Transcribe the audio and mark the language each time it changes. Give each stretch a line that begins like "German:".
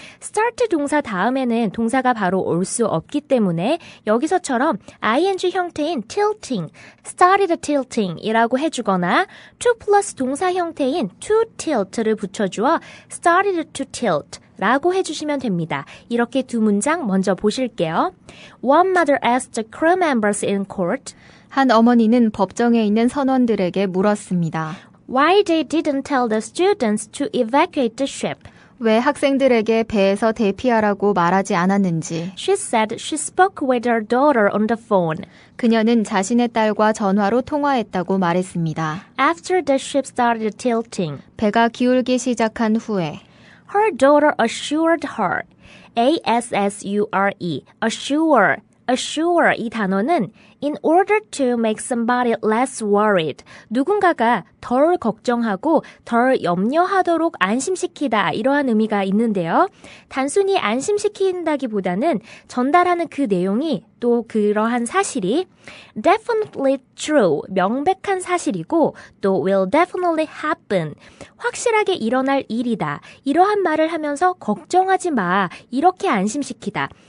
Korean: start 동사 다음에는 동사가 바로 올 수 없기 때문에 여기서처럼 ing 형태인 tilting,
English: started tilting
Korean: 이라고 해주거나 to 플러스 동사 형태인 to tilt를 붙여주어
English: started to tilt,
Korean: 라고 해주시면 됩니다. 이렇게 두 문장 먼저 보실게요.
English: One mother asked the crew members in court
Korean: 한 어머니는 법정에 있는 선원들에게 물었습니다.
English: why they didn't tell the students to evacuate the ship.
Korean: 왜 학생들에게 배에서 대피하라고 말하지 않았는지.
English: She said she spoke with her daughter on the phone.
Korean: 그녀는 자신의 딸과 전화로 통화했다고 말했습니다.
English: After the ship started tilting,
Korean: 배가 기울기 시작한 후에
English: her daughter assured her, A-S-S-U-R-E, assure
Korean: 이 단어는
English: in order to make somebody less worried,
Korean: 누군가가 덜 걱정하고 덜 염려하도록 안심시키다 이러한 의미가 있는데요. 단순히 안심시킨다기보다는 전달하는 그 내용이 또 그러한 사실이
English: definitely true,
Korean: 명백한 사실이고 또
English: will definitely happen,
Korean: 확실하게 일어날 일이다. 이러한 말을 하면서 걱정하지 마, 이렇게 안심시키다.